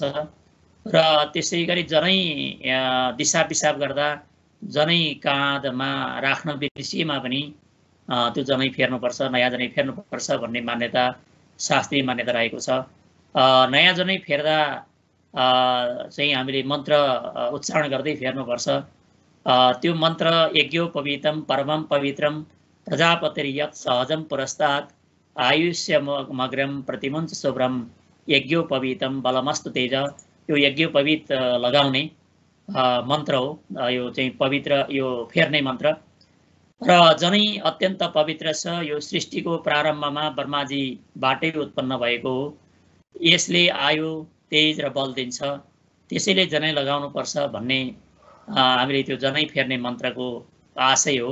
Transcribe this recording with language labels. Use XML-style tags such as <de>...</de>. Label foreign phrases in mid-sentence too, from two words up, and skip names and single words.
<ne>र त्यसै गरी जनै दिशा पिसाब गर्दा जनै काँधमा राख्न बिर्सिएमा पनि त्यो जनै फेर्नुपर्छ, नयाँ जनै फेर्नुपर्छ भन्ने मान्यता शास्त्रीय मान्यता रहेको छ। नयाँ जनै फेर्दा चाहिँ हामीले मन्त्र उच्चारण गर्दै फेर्नुपर्छ। त्यो मन्त्र</ne> <sa>यज्ञोपवीतम परमं पवित्रम प्रजापतिर्यत् सहजं पुरस्तात् आयुष्यमग्रम प्रतिमुञ्च शुभ्रम यज्ञोपवीतम बलमस्तु तेज।</sa> <ne>यो यज्ञोपवीत लगाउने मन्त्र हो, यो चाहिँ पवित्र यो फेर्ने मन्त्र। र जनै अत्यन्त पवित्र छ, यो सृष्टिको प्रारम्भमा ब्रह्माजीबाटै उत्पन्न भएको हो। यसले आयु तेज र बल दिन्छ, त्यसैले जनै लगाउनुपर्छ भन्ने हामीले त्यो जनै फेर्ने मन्त्रको आशय हो।</ne>